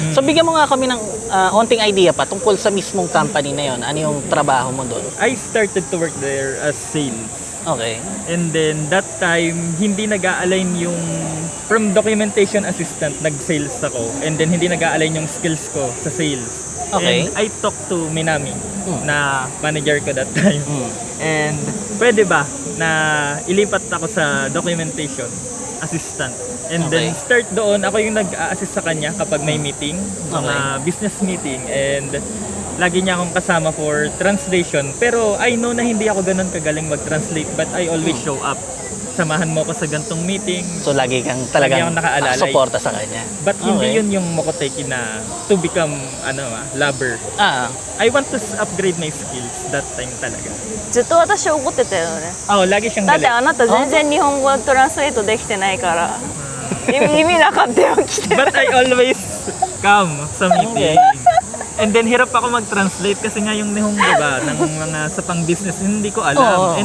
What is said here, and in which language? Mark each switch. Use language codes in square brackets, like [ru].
[tl] So bigyan mo nga kami ng onting idea pa tungkol sa mismong company na yon. Ano yung trabaho mo doon? [en] I started to work there as sales. Okay. And then that time, [tl] hindi nag-a-align yung [en] from documentation assistant, nag-sales ako. [tl] And then hindi nag-a-align yung skills ko sa sales. [en] Okay. And I talked to Minami na manager ko that time. [tl] And pwede ba na ilipat ako sa documentation assistant. And then start doon, ako yung nag-a-assist sa kanya kapag may meeting, mga business meeting. And lagi niya akong kasama [en] for translation. [tl] Pero [en] I know [tl] na hindi ako ganun kagaling mag-translate, [en] but I always show up. [tl] Samahan mo ako sa gantong meeting. So lagi kang talagang Lagi akong nakaalalay. suporta sa kanya. But hindi yun yung mokoteki na [en] to become lover. I want to upgrade my skills that time talaga. [ja] ずっと私怒ってたよね。 [tl] Lagi siyang [ja] だって [tl] galit. [ja] あなた全然日本語トランスレートできてないから意味なかったよ来て。 [en] But I always come sa meeting. [tl] And then hirap ako mag-translate kasi nga yung Nihongo ba ng mga sa pang-business hindi ko alam.